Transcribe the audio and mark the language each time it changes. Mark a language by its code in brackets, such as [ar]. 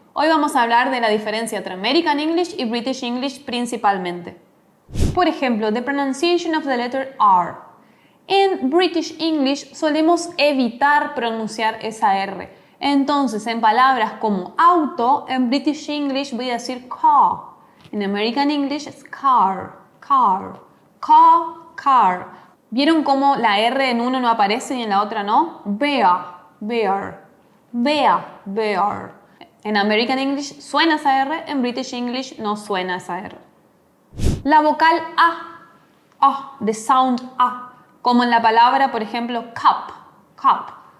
[es] Hoy vamos a hablar de la diferencia entre American English y British English principalmente. Por ejemplo, [en] the pronunciation of the letter R. [es] En British English solemos evitar pronunciar esa R. Entonces, en palabras como auto, en British English voy a decir car. En American English es car, car, car, car. ¿Vieron cómo la R en uno no aparece y en la otra no? Bear, bear, bear, bear. En American English suena esa R, en British English no suena esa R. La vocal A, [en] the sound A, [es] como en la palabra, por ejemplo, cup, cup.